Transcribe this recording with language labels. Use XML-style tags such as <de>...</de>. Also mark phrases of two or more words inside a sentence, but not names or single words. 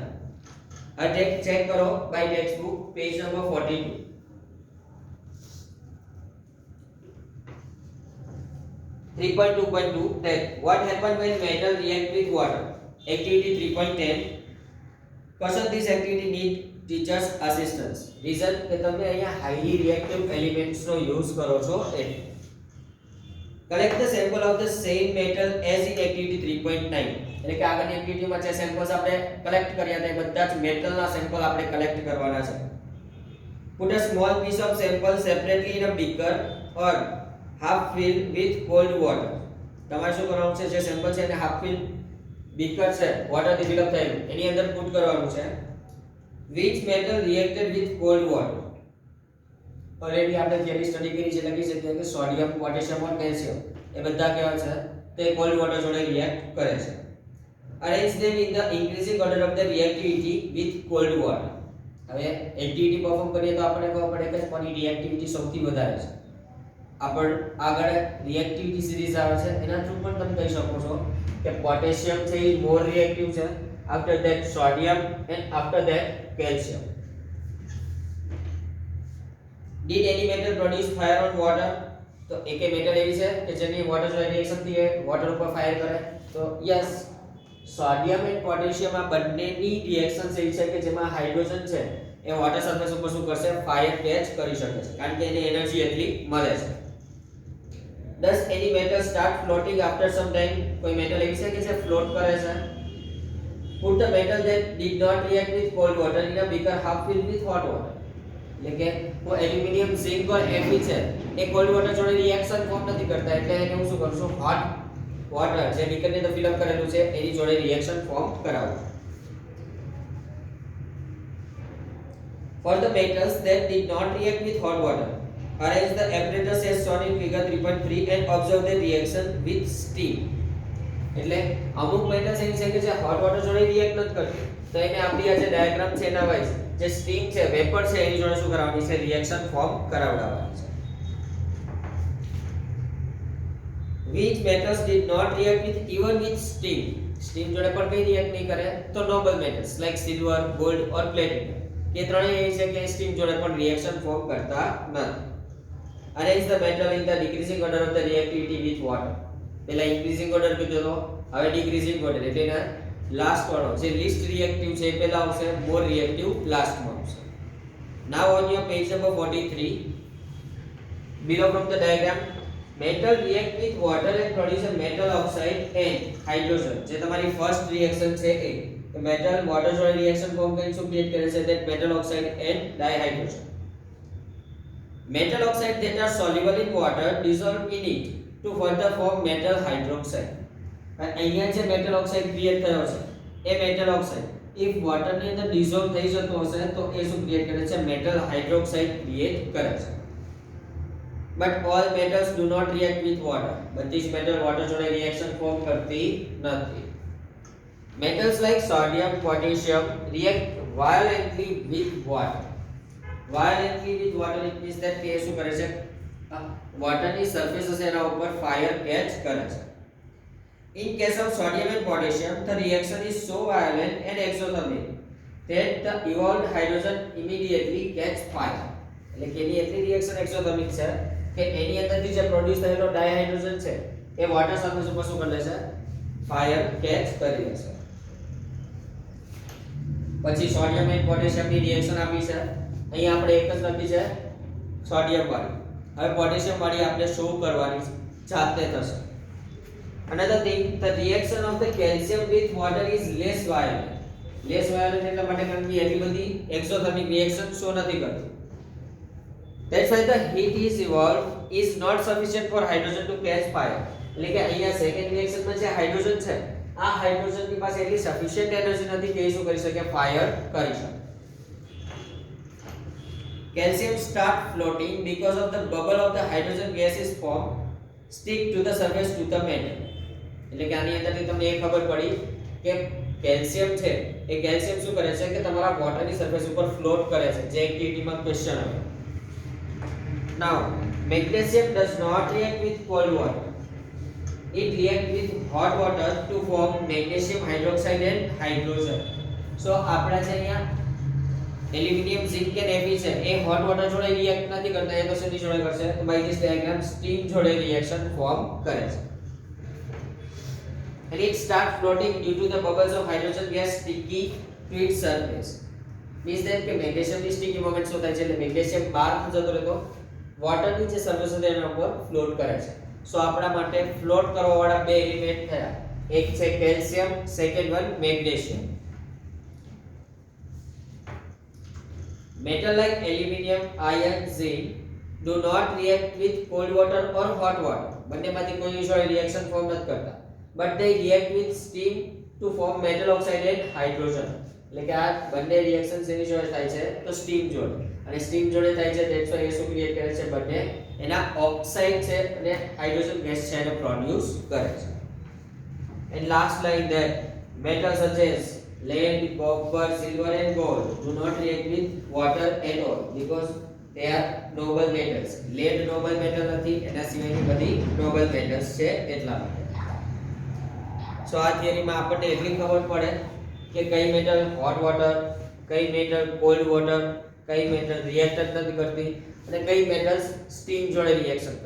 <gu>હવે ચેક કરો</gu> <en>by text book page number</en> <gu>42.</gu> <en>3.2.2 that what happen when metal react with water. Activity 3.10. Question this activity need teachers assistance.</en> <gu>Reason કે તમે અહીંયા</gu> <en>highly reactive elements</en> <gu>નો યુઝ કરો છો એટલે.</gu> <en>Collect the sample of the same metal as in activity 3.9.</en> <gu>એટલે કે આગળની એક્ટિવિટીમાં જે સેમ્પલ્સ આપણે કલેક્ટ કર્યા હતા એ બધા જ મેટલના સેમ્પલ આપણે કલેક્ટ કરવાના છે.</gu> <en>Put a small piece of sample separately in a beaker or half filled with cold water.</en> <gu>તમારે શું કરવાનું છે? જે સેમ્પલ છે એને</gu> <en>half fill beaker</en> <gu>છે વોટરથી</gu> <en>fill up</en> <gu>થયેલું એની અંદર પુટ કરવાનું છે.</gu> <en>which metal reacted with cold water.</en> <gu>ઓલરેડી આપણે</gu> <en>theory study</en> <gu>કરી છે, લખી શકીએ કે સોડિયમ, પોટેશિયમ અને કેલ્શિયમ એ બધા કેવા છે? તે</gu> <en>cold water</en> <gu>જોડે રિએક્ટ કરે છે.</gu> <en>arrange them in the increasing order of the reactivity with cold water.</en> <gu>હવે</gu> <en>activity perform</en> <gu>કરીએ તો આપણને ખબર પડે કે કોની રિએક્ટિવિટી સૌથી વધારે છે. આગળ</gu> <en>reactivity series</en> <gu>આવે છે એના થ્રુ પણ તમે કહી શકો છો કે પોટેશિયમ છે એ</gu> <en>more reactive</en> <gu>છે,</gu> <en>after that sodium and after that calcium. Did any metal produce fire on water?</en> <gu>તો એકે મેટલ એવી છે કે જેની વોટર જોડે રિએક્શન થી વોટર ઉપર ફાયર કરે. તો</gu> <en>yes, sodium and potassium</en> <gu>આ બંનેની રિએક્શન એવી છે કે જેમાં હાઇડ્રોજન છે એ</gu> <en>water surface</en> <gu>ઉપર શું કરશે?</gu> <en>fire catch</en> <gu>કરી શકે છે, કારણ કે એને એનર્જી એટલી મળે છે.</gu> <en>Does any metal start floating after some time?</en> <gu>કોઈ મેટલ એવી છે કે જે ફ્લોટ કરે છે.</gu> <en>Put the metal that did not react with cold water in a beaker half filled with hot water.</en> <gu>એટલે કે કો</gu> <en>aluminium, zinc</en> <gu>और Fe છે એ</gu> <en>cold water</en> <gu>જોડે</gu> <en>reaction form</en> <gu>નથી કરતા, એટલે એને હું શું કરશું?</gu> <en>hot water</en> <gu>જે બીકરની અંદર</gu> <en>fill up</en> <gu>કરેલું છે એની જોડે</gu> <en>reaction form</en> <gu>કરાવું.</gu> <en>For the metals that did not react with hot water, arrange the apparatus as shown in figure 3.3 and observe the reaction with steam.</en> <gu>એટલે અમુક મેટલ્સ એની છે કે જે</gu> <en>hot water</en> <gu>જોડે રિએક્ટ નથી કરતી, તો એને આપણી આ જે ડાયાગ્રામ છે એના વાઇઝ જે સ્ટીમ છે, વેપર છે, એની જોડે શું કરાવવાની છે?</gu> <en>reaction form</en> <gu>કરાવડાવવાની છે.</gu> <en>Which metals did not react with even with steam?</en> <gu>સ્ટીમ જોડે પણ કઈ રિએક્ટ નહીં કરે? તો</gu> <en>noble metals like silver, gold or platinum.</en> <gu>એ ત્રણેય એ છે કે સ્ટીમ જોડે પણ</gu> <en>reaction form</en> <gu>કરતા નથી.</gu> <en>Arrange the metal in the decreasing order of the reactivity with water.</en> <gu>પહેલા</gu> <en>increasing order</en> <gu>કીધો તો, હવે</gu> <en>decreasing order</en> <gu>એટલે એના લાસ્ટ વાળો જે</gu> <en>least reactive</en> <gu>છે એ પહેલા આવશે,</gu> <en>more reactive</en> <gu>લાસ્ટમાં આવશે.</gu> <en>Now on your page number 43, below from the diagram, metal react with water and produce a metal oxide and hydrogen.</en> <gu>જે તમારી</gu> <en>first reaction</en> <gu>છે એ</gu> <en>metal water</en> <gu>જોડે</gu> <en>reaction form</en> <gu>કરીને શું ક્રિએટ કરે છે?</gu> <en>that metal oxide and dihydrogen. Metal oxide that are soluble in water dissolve in it to further form metal hydroxide.</en> <gu>અહીંયા જે</gu> <en>metal oxide</en> <gu>ક્રિએટ થયો છે એ</gu> <en>metal oxide if water</en> <gu>ની અંદર dissolve થઈ જતો હશે તો એ શું ક્રિએટ કરે છે?</gu> <en>metal hydroxide</en> <gu>ક્રિએટ કરે છે.</gu> <en>But all metals do not react with water.</en> <gu>બધી જ</gu> <en>metal water</en> <gu>જોડે</gu> <en>reaction form</en> <gu>કરતી નથી.</gu> <en>Metals like sodium, potassium react violently with water. Violently with water it means that</en> <gu>કે શું કરે છે? water ની surface હશે એના ઉપર</gu> <en>fire catch</en> <gu>કરે છે.</gu> <en>In case of sodium and potassium, the reaction is so violent and exothermic that the evolved hydrogen immediately catch fire.</en> <gu>એટલે કે એની એટલી</gu> <en>reaction exothermic</en> <gu>છે કે એની અંદરથી જે પ્રોડ્યુસ થયેલો ડાયહાઇડ્રોજન છે એ</gu> <en>water surface</en> <gu>ઉપર શું કરી લેશે?</gu> <en>fire catch</en> <gu>કરી લેશે. પછી</gu> <en>sodium and potassium</en> <gu>ની રિએક્શન આપી છે, અહીં આપણે એક જ લખી છે સોડિયમ વાળી. હવે પોટેશિયમ વાળી આપણે શો કરવાની જાતે થશે.</gu> <en>Another thing, the reaction of the calcium with water is less violent. Less violent</en> <gu>એટલા માટે કારણ કે એટલી બધી</gu> <en>exothermic reaction show</en> <gu>નથી કરતી.</gu> <en>That's why the heat is evolved is not sufficient for hydrogen to catch fire.</en> <gu>એટલે કે અહીંયા સેકન્ડ રિએક્શનમાં જે હાઇડ્રોજન છે આ હાઇડ્રોજનની પાસે એટલી</gu> <en>sufficient energy</en> <gu>નથી કે એ શું કરી શકે? ફાયર કરી શકે.</gu> <en>Calcium start floating because of the bubble of the hydrogen gas is formed stick to the surface to the metal.</en> <gu>એટલે કે આની અંદરથી તમને એ ખબર પડી કે કેલ્શિયમ છે એ કેલ્શિયમ શું કરે છે કે તમારા વોટરની સરફેસ ઉપર ફ્લોટ કરે છે, જે એક્ટિવિટીમાં ક્વેશ્ચન આવે.</gu> <en>Now, magnesium does not react with cold water. It reacts with hot water to form magnesium hydroxide and hydrogen.</en> <gu>So આપણા જે અહીંયા</gu> <en>aluminium, zinc</en> <gu>કે Fe છે એ</gu> <en>hot water</en> <gu>જોડે રિએક્ટ નથી કરતા, એ તો શેની જોડે કરશે? તો</gu> <en>by this diagram steam</en> <gu>જોડે</gu> <en>reaction form</en> <gu>કરે છે.</gu> <en>And it start floating due to the bubbles of hydrogen gas sticky to its surface. Means that</en> <gu>કે મેગ્નેશિયમ ની</gu> <en>sticky moment</en> <gu>શું થાય છે? એટલે મેગ્નેશિયમ બહાર જતો રહેતો વોટર ની જે સરફેસ છે એના ઉપર ફ્લોટ કરે છે. સો આપણા માટે ફ્લોટ કરવા વાળા બે એલિમેન્ટ થયા, એક છે કેલ્શિયમ,</gu> <en>second one</en> <gu>મેગ્નેશિયમ.</gu> <en>Metal like aluminium, iron, zinc do not react with cold water or hot water.</en> <gu>બંનેમાંથી કોઈ જોડે</gu> <en>reaction form</en> <gu>નથી કરતા.</gu> <en>But they react with steam to form metal oxide and hydrogen.</en> <gu>એટલે કે આ બંને રિએક્શન શેની જોડે થાય છે? તો સ્ટીમ જોડે. અને સ્ટીમ જોડે થાય છે</gu> <en>that's why</en> <gu>એ શું ક્રિએટ કરે છે? બંને એના ઓક્સાઇડ છે અને</gu> <en>hydrogen gas</en> <gu>છે એને પ્રોડ્યુસ કરે છે.</gu> <en>And last line that metals such as lead, copper, silver and gold do not react with water at all because they are noble metals.</en> <gu>lead</gu> <en>noble metal</en> <gu>નથી, એના સિવાયની બધી</gu> <en>noble metals</en> <gu>છે એટલા માટે. સો આ થિયરીમાં આપણને એટલી ખબર પડે કે કઈ મેટલ</gu> <en>hot water,</en> <gu>કઈ મેટલ</gu> <en>cold water,</en> <gu>કઈ મેટલ રિએક્ટ નથી કરતી અને કઈ</gu> <en>metals steam</en> <gu>જોડે રિએક્શન કરે.</gu>